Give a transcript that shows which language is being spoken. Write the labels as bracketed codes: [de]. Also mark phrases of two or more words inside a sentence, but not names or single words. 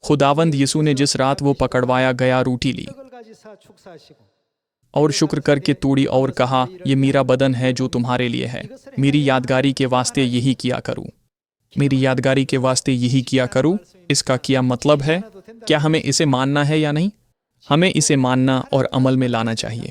[ur] خداوند یسوع نے جس رات وہ پکڑوایا گیا روٹی لی [ko] 떡을 가지사 축사하시고 [ur] اور شکر کر کے توڑی اور کہا، یہ میرا بدن ہے جو تمہارے لیے ہے، میری یادگاری کے واسطے یہی کیا کروں. میری یادگاری کے واسطے یہی کیا کروں، اس کا کیا مطلب ہے? کیا ہمیں اسے ماننا ہے یا نہیں؟ ہمیں اسے ماننا اور عمل میں لانا چاہیے.